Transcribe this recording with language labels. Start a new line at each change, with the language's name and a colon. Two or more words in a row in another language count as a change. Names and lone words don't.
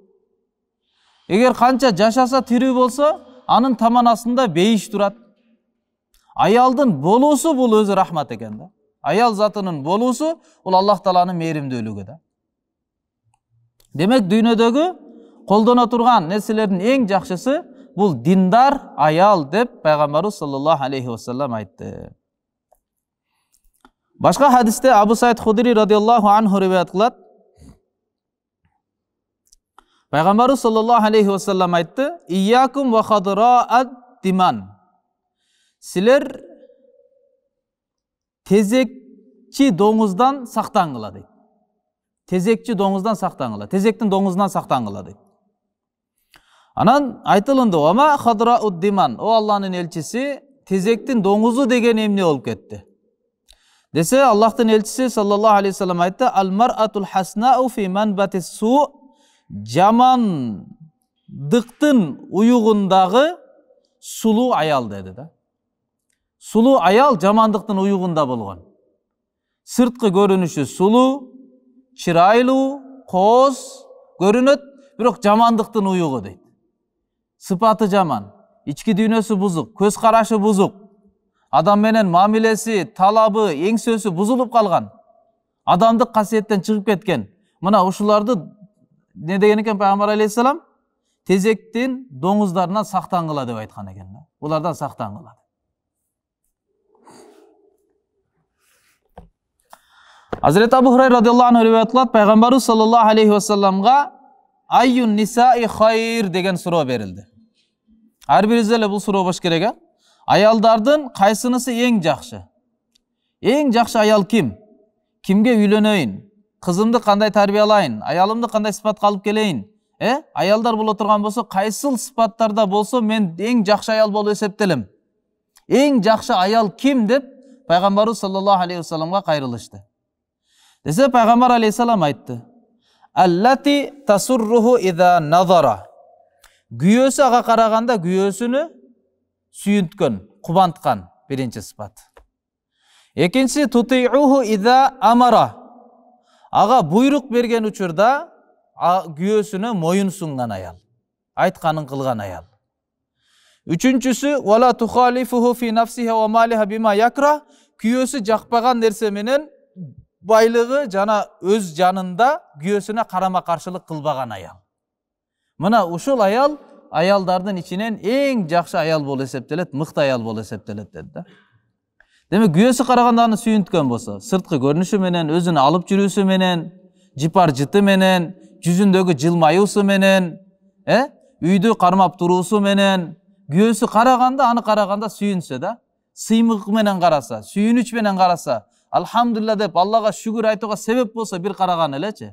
Kyrgyz: Эгер канча жашаса тирүү болсо, анын таманасында бейиш турат. Аялдын болуусу бул өзү рахмат экен да. Аял затынын болуусу бул Аллах Тааланын мээримдүүлүгү да. Демек, дүйнөдөгү колдоно турган нерселердин эң жакшысы бул диндар аял деп пайгамбарыбыз
Arabic: صلى الله عليه وسلم
Kyrgyz: айтты. Башка хадисте Абу Саид Худри
Arabic: رضي الله عنه
Kyrgyz: риваят кылат.
Arabic: Пайгамбарыбыз صلى الله عليه وسلم айтты: "إياكم وخضراء الدمن."
Kyrgyz: Силер тезекчи доңуздан сактангыла дейт. Тезекчи доңуздан сактангыла, тезектин доңузунан сактангыла дейт. Анан айтылынды:
Arabic: "وما خضراء الدمن."
Kyrgyz: О Алланын элчиси, тезектин доңузу деген эмне болуп кетти? Десе, Аллахтын элчиси
Arabic: صلى الله عليه وسلم айтты: "المرأة الحسناء في منبت السوء."
Kyrgyz: Жамандыктын уюгундагы сулуу аял деди да. Сулуу аял жамандыктын уюгунда болгон. Сырткы көрүнүшү сулуу, чырайлуу, кооз көрүнөт, бирок жамандыктын уюгу дейт. Сыпаты жаман, ички дүйнөсү бузук, көз карашы бузук, адам менен мамилеси, талабы, эңсөсү бузулуп калган, адамдык касиеттен чыгып кеткен. Мына ушуларды не деген экен пайгамбар алейхиссалам? Тезектин доңуздарынан сактангыла деп айткан экен. Булардан сактангыла.
Arabic: Hazreti Abu Hurayra رضي الله عنه
Kyrgyz: риваят кылат,
Arabic: Peygamberimiz صلى الله عليه وسلم أي النساء خير
Kyrgyz: деген суроо берилди. Ар бирибизде эле бул суроо бош керек. Аялдардын кайсынысы эң жакшы? Эң жакшы аял ким? Кимге үйлөнөйүн? Кызымды кандай тарбиялайын? Аялымды кандай сыпатка алып келейин? Аялдар боло турган болсо, кайсыл сыпаттарда болсо мен эң жакшы аял болуп эсептелем. Эң жакшы аял ким деп Пайгамбарыбыз
Arabic: صلى الله عليه وسلم
Kyrgyz: кайрылышты. Десе Пайгамбар алейхиссалам айтты:
Arabic: "التي تسره إذا نظر."
Kyrgyz: Күйөөсү ага караганда күйөөсүнү сүйүнткөн, кубанткан биринчи сыпат.
Arabic: Экинчиси وتطيعه إذا أمر.
Kyrgyz: Ага буйрук берген учурда күйөөсүнө моюн сунган аял. Айтканын кылган аял.
Arabic: Üçüncüsü ولا تخالفه في نفسها ومالها بما يكره.
Kyrgyz: Kүйөөсү жакпаган нерсе менен байлыгы жана өз жанында күйөөсүнө карама каршылык кылбаган аял. Мына ушул аял аялдардын ичинен эң жакшы аял болуп эсептелет, мыкты аял болуп эсептелет деди да. Демек күйөөсү караганда аны сүйүнткөн болсо, сырткы көрүнүшү менен, өзүнү алып жүрүүсү менен, жипар жыты менен, жүзүндөгү жылмаюусу менен, үйдү кармап туруусу менен, күйөөсү караганда, аны караганда сүйүнсө да, сыймык менен караса, сүйүнүч менен караса, алхамдулилла деп Аллага шүгүр айтууга себеп болсо бир караган элечи.